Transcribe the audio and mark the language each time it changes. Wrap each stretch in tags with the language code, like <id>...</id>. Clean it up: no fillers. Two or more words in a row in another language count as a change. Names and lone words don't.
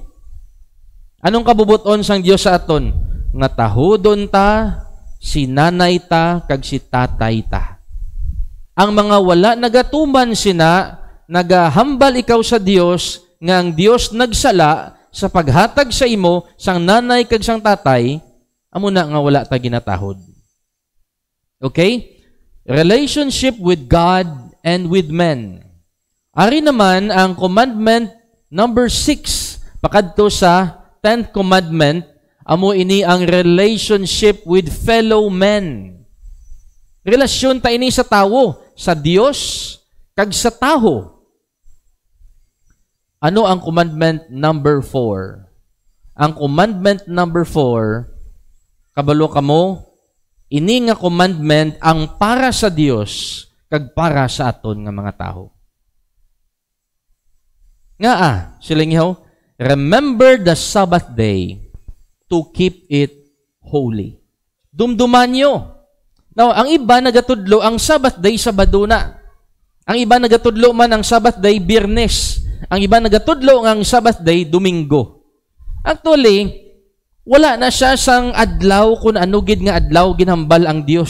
<hil>Anong kabubuton sang Dios sa aton? Nga tahodon ta, si nanay ta, kag si tatay ta. Ang mga wala nagatuman sina, nagahambal ikaw sa Dios, nga ang Dios nagsala sa paghatag sa imo, sang nanay kag sang tatay, amo na nga wala ta ginatahod. Okay?</hil> <en>Relationship with God and with men.</en> <hil>Ari naman ang</hil> <en>commandment number</en> <hil>6, pakadto sa 10th commandment, amo ini ang</hil> <en>relationship with fellow men.</en> <hil>Relasyon ta ini sa tawo, sa Dios, kag sa taho. Ano ang</hil> <en>commandment number</en> <hil>4? Ang</hil> <en>commandment number</en> <hil>4, kabalo kamo, ini nga commandment ang para sa Dios kag para sa aton nga mga tawo. Nga silingyaw,</hil> <en>remember the Sabbath day to keep it holy.</en> <hil>Dumduman nyo. Now, ang iba nagatudlo ang</hil> <en>Sabbath day</en> <hil>Sabado na. Ang iba nagatudlo man ang</hil> <en>Sabbath day</en> <hil>Biyernes. Ang iba nagatudlo ang</hil> <en>Sabbath day</en> <hil>Domingo. Actually, wala na siya sang adlaw kung ano gid nga adlaw ginhambal ang Dios.</hil>